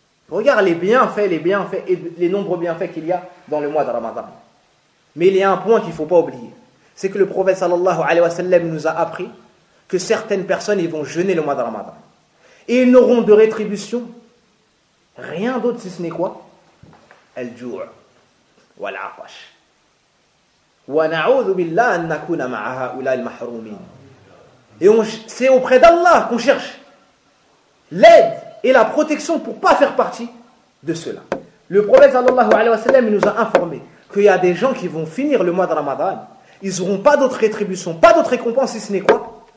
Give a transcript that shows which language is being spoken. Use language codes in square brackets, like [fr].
[fr] Regarde les bienfaits et les nombreux bienfaits qu'il y a dans le mois de Ramadan. Mais il y a un point qu'il ne faut pas oublier. C'est que le prophète sallallahu alayhi wa sallam nous a appris que certaines personnes ils vont jeûner le mois de Ramadan. Et ils n'auront de rétribution. Rien d'autre si ce n'est quoi? [ar] الجوع والعطش ونعوذ بالله أن نكون مع هؤلاء المحرومين. [fr] Et on, c'est auprès d'Allah qu'on cherche l'aide et la protection pour pas faire partie de cela. Le prophète sallallahu alayhi wa sallam nous a informé qu'il y a des gens qui vont finir le mois de Ramadan, ils n'auront pas d'autre rétribution, pas d'autre récompense si ce n'est quoi?